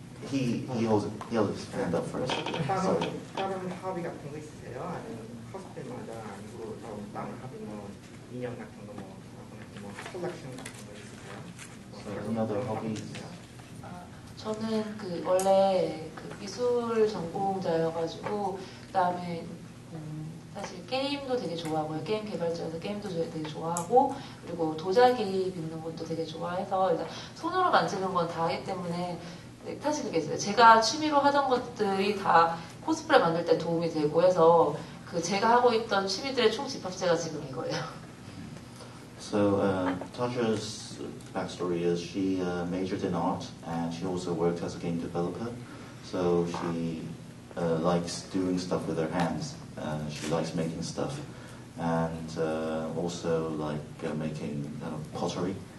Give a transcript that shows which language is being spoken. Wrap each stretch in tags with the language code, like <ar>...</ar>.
<en>He held his hand up first. Sorry.</en> <ko>다른 합의 같은 거 있으세요? 아니면 코스프레마다 아니고 다른 합의 뭐 인형 같은 거 뭐 컬렉션 같은 거 있으세요?</ko> <en>Any other hobbies?</en> <ko>저는 그 원래 그 미술 전공자여가지고 그다음에 사실 게임도 되게 좋아하고요. 게임 개발자여서 게임도 되게 좋아하고 그리고 도자기 빚는 것도 되게 좋아해서 일단 손으로 만지는 건 다 하기 때문에 사실 그게 있어요. 제가 취미로 하던 것들이 다 코스프레 만들 때 도움이 되고 해서 그 제가 하고 있던 취미들의 총 집합체가 지금 이거예요.</ko> <en>So Tasha's backstory is she majored in art and she also worked as a game developer. So she likes doing stuff with her hands. She likes making stuff and also like making pottery.</en>